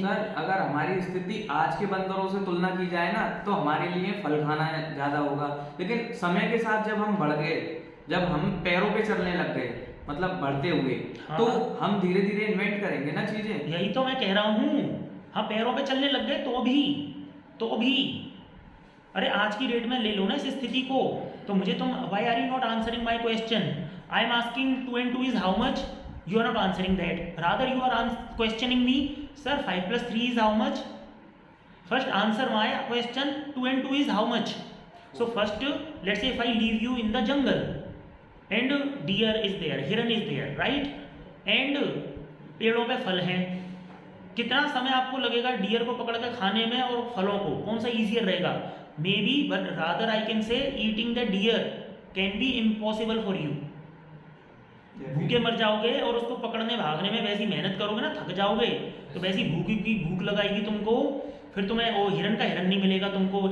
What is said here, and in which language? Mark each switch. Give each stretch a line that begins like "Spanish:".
Hindi: Sir अगर हमारी स्थिति आज के बंदरों से तुलना की जाए ना, तो हमारे लिए फल खाना ज़्यादा होगा, लेकिन समय के साथ जब हम बढ़ गए, जब हम पैरों पे चलने लग गए, मतलब बढ़ते हुए, हाँ। तो हम धीरे धीरे इन्वेंट करेंगे ना चीज़ें। यही तो मैं कह रहा हूँ, हाँ पैरों पे चलने लग गए तो भी अरे आज की डेट में ले लो ना इस स्थिति को, तो मुझे तुम
English: Why are you not answering my question? I am asking 2 and 2 is how much? You are not answering that. Rather, you are questioning me, sir. 5 plus 3 is how much? First answer my question. 2 and 2 is how much? So first, let's say if I leave you in the jungle and deer is there, hiran is there, right?
Hindi: And पेड़ों पे फल हैं, कितना समय आपको लगेगा dear को पकड़ के खाने में और फलों को, कौन सा ईजियर रहेगा?
English: May be, but rather I can say eating the deer can be impossible for you.
Hindi: भूखे मर जाओगे और उसको पकड़ने भागने में वैसी मेहनत करोगे ना, थक जाओगे, तो वैसी भूखी की भूख लगाएगी तुमको, फिर तुम्हें वो हिरन का हिरन नहीं मिलेगा तुमको।